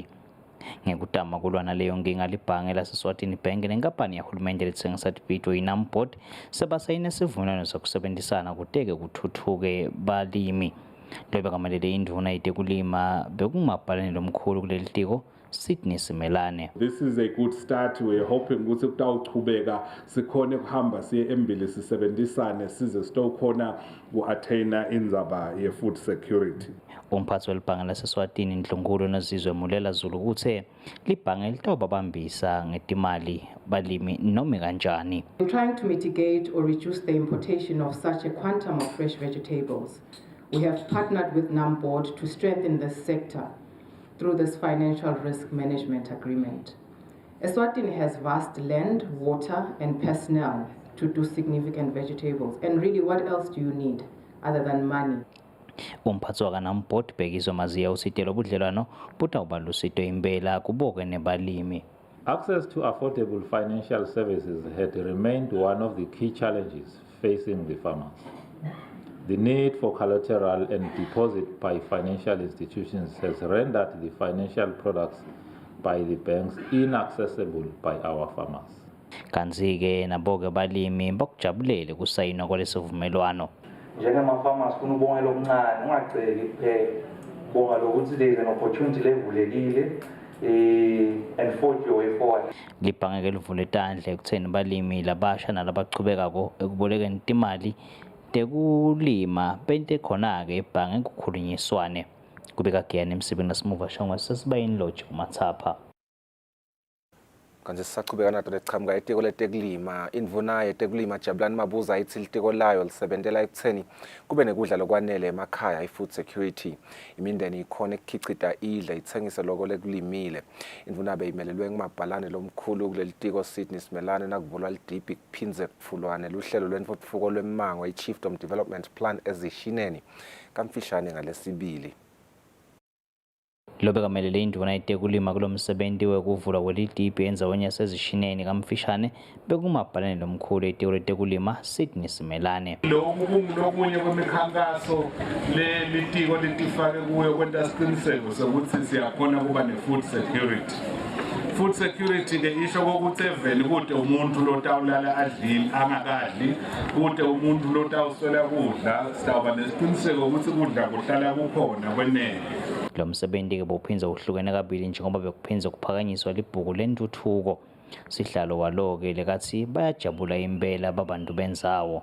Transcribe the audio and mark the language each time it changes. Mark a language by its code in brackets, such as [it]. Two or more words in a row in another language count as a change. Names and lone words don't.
[ss] Ngekutama kulwana leyo nkinga libhange laseSwatini Bank nenkampani yahulumende letsengisa tibhidvo iNamport sebasayine sivumelwano sekusebenzisana kuteke kuthuthuke balimi. Lobekamelele indvuna yetekulima bekumabhalane lomkhulu kuleli tiko Sydney Simelane. [en] This is a good start. We're hoping [ss] ukuthi kutawuchubeka sikhone kuhamba siye embili sisebenzisane size sitokhona ku-attain indzaba ye- [en] food security. [ss] Umphathi welibhange laseSwatini Ndlunkulu Nozizwe Mulela Zulu uthe libhange litawubabambisa ngetimali balimi noma kanjani. [en] In trying to mitigate or reduce the importation of such a quantum of fresh vegetables, we have partnered with Namport to strengthen this sector through this financial risk management agreement. Eswatini has vast land, water, and personnel to do significant vegetables. And really, what else do you need other than money? [ss] Umphathi wakaNamport Bhekizwa Maziya usitelo budlelwano butawuba lusito impela kuboke nebalimi. [en] Access to affordable financial services had remained one of the key challenges facing the farmers. The need for collateral and deposit by financial institutions has rendered the financial products by the banks inaccessible by our farmers. [ss] Kanzi-ke naboke balimi bakujabulele kusayinwa kwalesivumelwano. Njengama-farmers funa ubongela okuncane ungaceli kuphela bonga lokuthi [en] there is an opportunity [ss] levulekile [en] and forge your way forward. [ss] Libhange ke livule tandla ekutheni balimi labasha nalabachubekako ekubolekeni timali tekulima bente khona-ke ebhange kukhulunyiswane. Kubika Giyani emsebeni lasimuva shongwa sesibayeni Lodge kuMathapha. Kanti sisachubeka nato leqhamuka itiko letekulima indvuna yetekulima Jabulani Mabuza ithi litiko layo lisebentela ekutheni kube nekudla lokwanele emakhaya i- [en] food security [ss] imindeni ikhona ekukhicita idla ithengise loko lekulimile. Indvuna beyimelelwe ngumabhalane lomkhulu kuleli tiko Sydney Simelane nakuvulwa lidibhi kuphinze kufulwane luhlelo lwentfutfuko lwemmango i-Chiefdom Development Plan ezishineni kamfishane ngalesibili. Lobekamelele indvuna yetekulima kulomsebenzi wekuvulwa kwelidibhi endzaweni yasezishineni kamfishane bekumabhalane lomkhulu etiko letekulima Sydney Simelane. Lokunye kwemikhankaso litiko litifake kuyo kwenta isiqiniseko sokuthi siyakhona kuba ne- [en] food security. Food security [ss] ke isho ukuthi eveni kude umuntu lotawulala adlile angakadli kude umuntu lotawuswela kudla sitawuba nesiqiniseko ukuthi kudla kuhlala kukhona kwenele. Lo msebenzi ke bophinza uhlukene kabili njengoba bekuphinza kuphakanyiswa libhuku lentuthuko Sihlalo walo-ke lekathi bayajabula impela babantu benzawo.